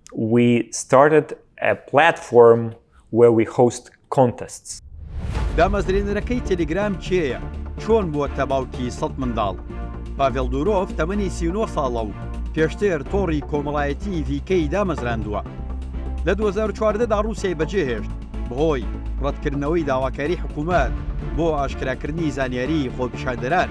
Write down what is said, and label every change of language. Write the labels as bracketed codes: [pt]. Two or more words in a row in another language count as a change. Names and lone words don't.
[en] we started a platform where we host contests. [ckb] دامەزرێنەرەکەی تەلێگرام کێیە؟ چۆن بووە تەباوکی 100 منداڵ؟ پاڤێڵ دورۆڤ تەمەنی 39 ساڵە و پێشتر تۆڕی کۆمەڵایەتی ڤیکەی دامەزراندووە. لە 2014دا رووسیای بەجێهێشت بەهۆی ڕەتکردنەوەی داواکاری حکوومەت بۆ ئاشکراکردنی زانیاری خۆپیشاندەران.